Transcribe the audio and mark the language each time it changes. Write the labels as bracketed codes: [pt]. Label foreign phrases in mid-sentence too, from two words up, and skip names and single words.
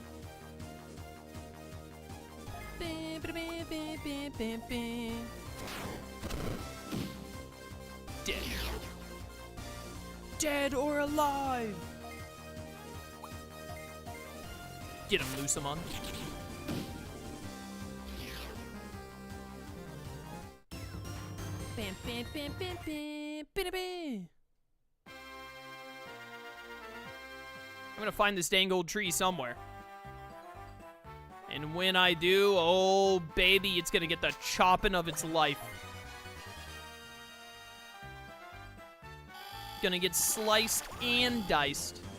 [en] Dead. Dead or alive? Get him, Suemon. Bam, bam, bam, bam, bam, bam, bam. I'm gonna find this dang old tree somewhere. And when I do, oh baby, it's gonna get the chopping of its life. Gonna get sliced and diced.